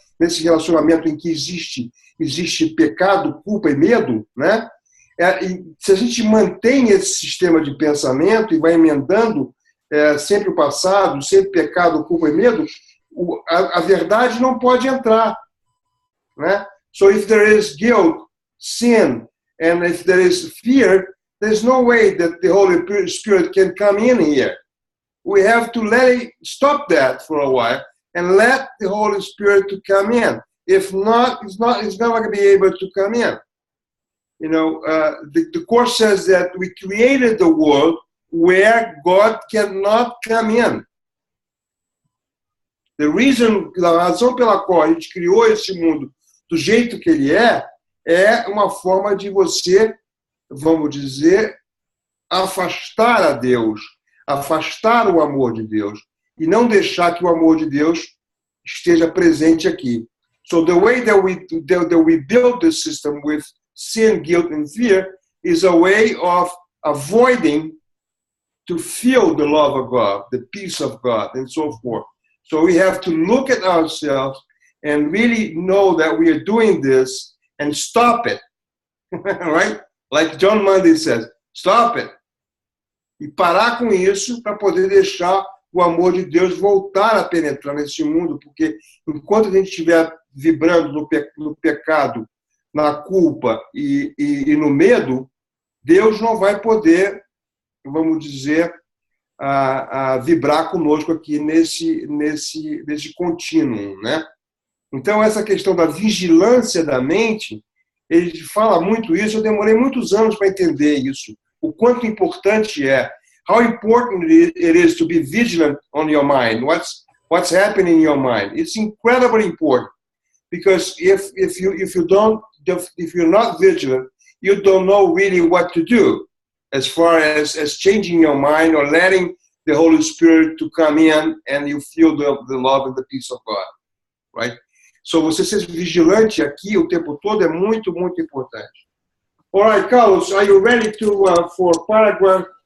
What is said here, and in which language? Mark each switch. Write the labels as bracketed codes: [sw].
[pt] Nesse relacionamento em que existe pecado, culpa e medo, né? E se a gente mantém esse sistema de pensamento e vai emendando sempre o passado, sempre pecado, culpa e medo, a verdade não pode entrar, né? [en] So if there is guilt, sin, and if there is fear, there's no way that the Holy Spirit can come in here. We have to stop that for a while and let the Holy Spirit to come in. If not, it's not going to be able to come in. You know, the Course says that we created the world where God cannot come in. [pt] A razão pela qual a gente criou esse mundo do jeito que ele é uma forma de você, vamos dizer, afastar a Deus, afastar o amor de Deus e não deixar que o amor de Deus esteja presente aqui. [en] So the way that we build this system with sin, guilt, and fear is a way of avoiding to feel the love of God, the peace of God, and so forth. So we have to look at ourselves and really know that we are doing this and stop it, right? Like John Mundy says, stop it. [pt] E parar com isso para poder deixar o amor de Deus voltar a penetrar nesse mundo, porque enquanto a gente estiver vibrando no pecado, na culpa e no medo, Deus não vai poder, vamos dizer, vibrar conosco aqui nesse contínuo, né? Então, essa questão da vigilância da mente, ele fala muito isso, eu demorei muitos anos para entender isso, o quanto importante é. [en] How important it is to be vigilant on your mind. What's happening in your mind? It's incredibly important, because if you're not vigilant, you don't know really what to do as far as changing your mind or letting the Holy Spirit to come in and you feel the love and the peace of God, right? [pt] So você ser vigilante aqui o tempo todo é muito, muito importante. [en] All right, Carlos, are you ready for paragraph?